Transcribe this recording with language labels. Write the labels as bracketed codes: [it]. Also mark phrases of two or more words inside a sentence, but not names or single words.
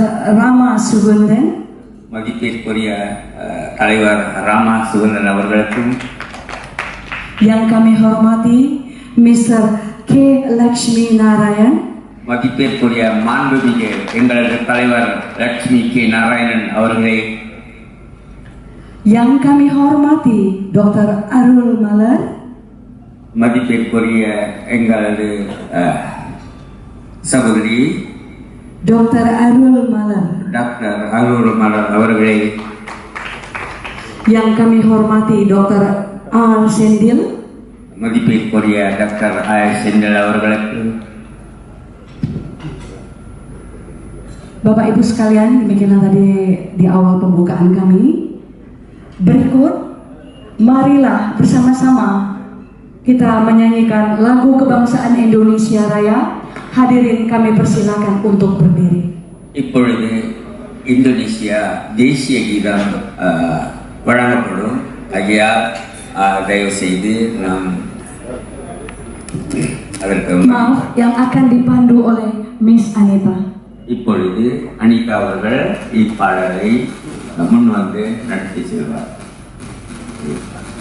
[id] Rama Sugundan, [ta] மதிப்பிற்குரிய தலைவர் ராமா சுகந்தன் அவர்களுக்கும், [id] yang kami hormati Mr. K. Lakshmi Narayan, [ta] மதிப்பிற்குரிய மாண்புமிகு எங்களது தலைவர் லட்சுமி கே நாராயணன் அவர்களே, [id] yang kami hormati Dr. Arul Malar, [ta] மதிப்பிற்குரிய எங்களது சகோதரி Dr. Arul Malar, டாக்டர் அருள் மலர் அவர்களே, [id] yang kami hormati Dr. R. Sendil, [ta] மதிப்பிற்குரிய டாக்டர் செந்தில் அவர்களுக்கு, [id] Bapak Ibu sekalian, demikianlah tadi di awal pembukaan kami. Berikut, marilah bersama-sama kita menyanyikan lagu kebangsaan Indonesia Raya. Hadirin kami persilakan untuk berdiri. [ta] இப்பொழுது இந்தோனேசியா தேசிய கீதம் வழங்கப்படும். ஆகையால் தயவு செய்து நாம் அதற்கு [id] Maaf, yang akan dipandu oleh Miss Anita. [ta] இப்பொழுது அனிதா அவர்கள் இப்பாடலை முன் வந்து நடத்தி செல்வார்.